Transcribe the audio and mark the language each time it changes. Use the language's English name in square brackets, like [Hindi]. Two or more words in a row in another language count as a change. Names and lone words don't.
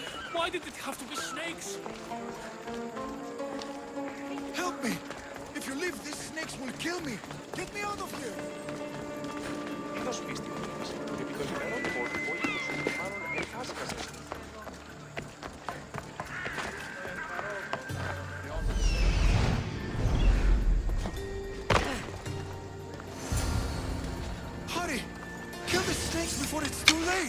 [English] Why did it have to be snakes? Help me! If you leave, these snakes will kill me! Get me out of here! [Greek] Καλώς πίστη μου είπες. Επί των ημερών του πόλεμου σου, μάλλον εφάσκασες. [English] Hurry! Kill the snakes before it's too late!